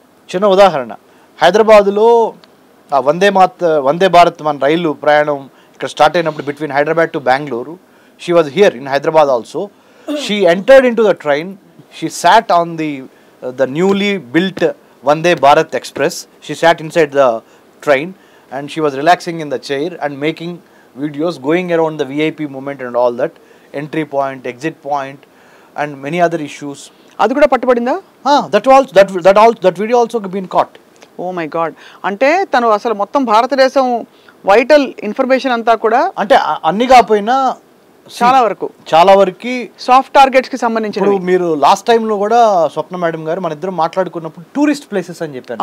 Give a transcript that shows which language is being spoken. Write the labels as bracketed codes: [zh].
[te] చిన్న ఉదాహరణ, హైదరాబాదులో వందే భారత్ మన రైలు ప్రయాణం ఇక్కడ స్టార్ట్ అయినప్పుడు [en] Between Hyderabad to Bengaluru, she was here in Hyderabad also. She entered in to the train, she sat on the newly built Vande Bharat Express. She sat inside the train and she was relaxing in the chair and making videos going around the VIP movement and all that, entry point, exit point and many other issues. [te] అది కూడా పట్టుబడిందా? [en] That video also been caught. Oh my god. [te] అంటే తను అసలు మొత్తం భారతదేశం vital information అంతా కూడా, అంటే అన్ని కాకపోయినా చాలా వరకు సాఫ్ట్ టార్గెట్స్ కి సంబంధించి. మీరు లాస్ట్ టైంలో కూడా స్వప్న మేడం గారు మన ఇద్దరం మాట్లాడుకున్నప్పుడు టూరిస్ట్ ప్లేసెస్ అని చెప్పారు.